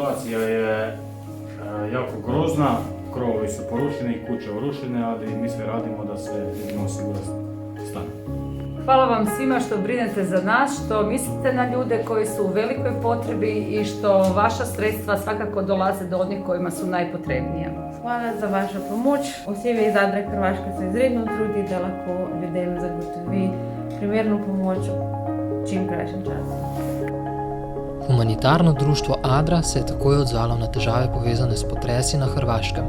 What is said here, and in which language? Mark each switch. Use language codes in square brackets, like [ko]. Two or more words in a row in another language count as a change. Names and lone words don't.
[hr] situacija je jako grozna, krovovi su porušeni, kuće urušene, ali mi sve radimo da se ljudima osigura stan. Hvala vam svima što brinete za nas, što mislite na ljude koji su u velikoj potrebi i što vaša sredstva svakako dolaze do onih kojima su najpotrebnija. [sl] Hvala za vašo pomoč. Osebe iz Adre Hrvaška se izredno trudi, da lahko ljudem zagotovi primerno pomoč v čim krajšem času. Humanitarno društvo Adra se je takoj odzvalo na težave povezane s potresi na Hrvaškem.